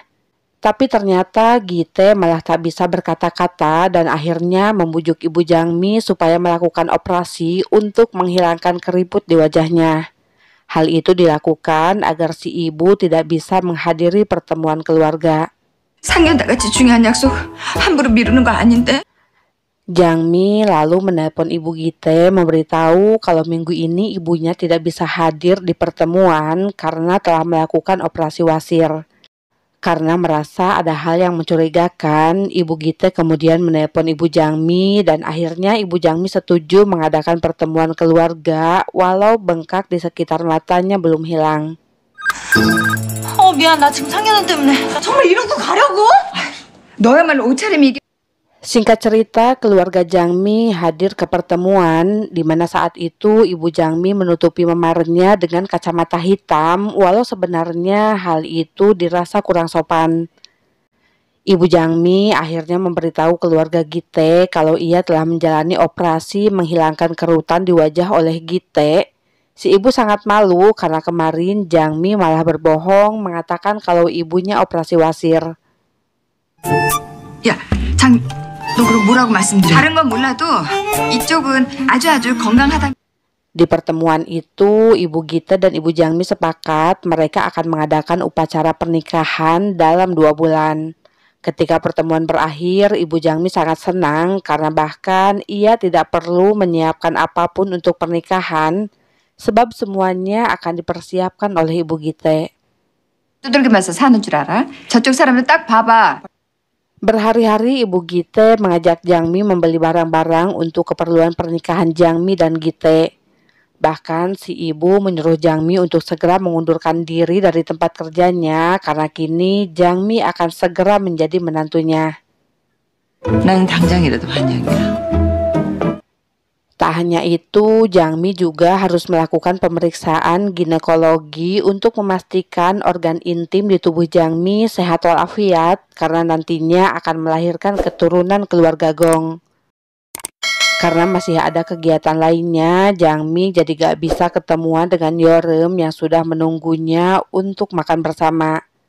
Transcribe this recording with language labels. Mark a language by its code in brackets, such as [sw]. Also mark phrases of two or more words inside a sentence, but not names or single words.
[id] Tapi ternyata Gite malah tak bisa berkata-kata dan akhirnya membujuk ibu Jangmi supaya melakukan operasi untuk menghilangkan keriput di wajahnya. Hal itu dilakukan agar si ibu tidak bisa menghadiri pertemuan keluarga. [ko] 상견례같이 중요한 약속 함부로 미루는 거 아닌데? [id] Jangmi lalu menelpon ibu Gite memberitahu kalau minggu ini ibunya tidak bisa hadir di pertemuan karena telah melakukan operasi wasir. Karena merasa ada hal yang mencurigakan, ibu Gite kemudian menelpon ibu Jangmi dan akhirnya ibu Jangmi setuju mengadakan pertemuan keluarga walau bengkak di sekitar matanya belum hilang. [ko] 미안, 나 지금 상견례 때문에. 정말 이러고 가려고? 너야말로 옷차림이 이게. [id] Singkat cerita, keluarga Jangmi hadir ke pertemuan di mana saat itu ibu Jangmi menutupi memarnya dengan kacamata hitam walau sebenarnya hal itu dirasa kurang sopan. Ibu Jangmi akhirnya memberitahu keluarga Gite kalau ia telah menjalani operasi menghilangkan kerutan di wajah oleh Gite. Si ibu sangat malu karena kemarin Jangmi malah berbohong mengatakan kalau ibunya operasi wasir. [ko] 야, 너 그럼 뭐라고 말씀드려? 다른 건 몰라도 이쪽은 아주 건강하다. [id] Di pertemuan itu, Ibu Gite dan Ibu Jangmi sepakat mereka akan mengadakan upacara pernikahan dalam 2 bulan. Ketika pertemuan berakhir, Ibu Jangmi sangat senang karena bahkan ia tidak perlu menyiapkan apapun untuk pernikahan sebab semuanya akan dipersiapkan oleh Ibu Gite. [ko] 두들기면서 사는 줄 알아? 저쪽 사람들 딱 봐봐. [id] Berhari-hari Ibu Gite mengajak Jangmi membeli barang-barang untuk keperluan pernikahan Jangmi dan Gite. Bahkan si ibu menyuruh Jangmi untuk segera mengundurkan diri dari tempat kerjanya karena kini Jangmi akan segera menjadi menantunya. [ko] 나는 당장이라도 환영이야. [id] Tak hanya itu, Jangmi juga harus melakukan pemeriksaan ginekologi untuk memastikan organ intim di tubuh Jangmi sehat walafiat karena nantinya akan melahirkan keturunan keluarga Gong. Karena masih ada kegiatan lainnya, Jangmi jadi gak bisa ketemuan dengan Yeoreum yang sudah menunggunya untuk makan bersama.